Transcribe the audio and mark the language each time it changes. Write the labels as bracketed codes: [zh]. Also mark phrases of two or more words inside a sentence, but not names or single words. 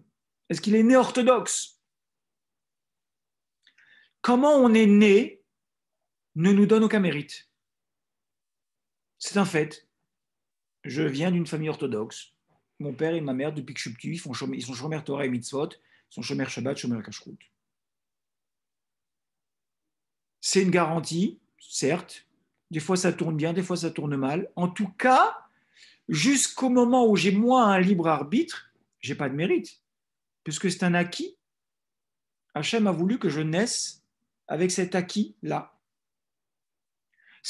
[fr] Est-ce qu'il est né orthodoxe? Comment on est né ne nous donne aucun mérite. C'est un fait. Je viens d'une famille orthodoxe. Mon père et ma mère, depuis que je suis petit, ils sont [he] שומר תורה [fr] et mitzvot, ils sont [he] שומר שבת, שומר כשרות. [fr] C'est une garantie, certes. Des fois, ça tourne bien, des fois, ça tourne mal. En tout cas, jusqu'au moment où j'ai moi un libre arbitre, je n'ai pas de mérite. Puisque c'est un acquis. Hachem a voulu que je naisse avec cet acquis-là.